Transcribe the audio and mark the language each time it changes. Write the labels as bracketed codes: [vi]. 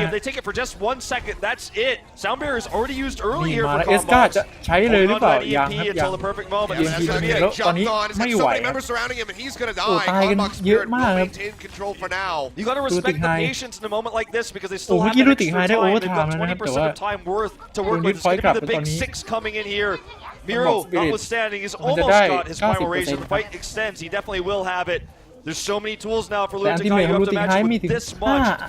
[en] If they take it for just 1 second, that's it. Sound barrier is already used early here for Conbox. [th] จะใช้เลยหรือเปล่ายังครับ [en] until the perfect moment. [th] แล้วตอนนี้ไม่ไหวโอ้ตายกันเยอะมากครับ [en] You got to respect the patience in a moment like this because they still have that extra time. They've got 20% of time worth to work with. It's going to be the big 6 coming in here. Miro, notwithstanding, he's almost got his final raise. If the fight extends, he definitely will have it. There's so many tools now for Lunatic. You have to match with this much.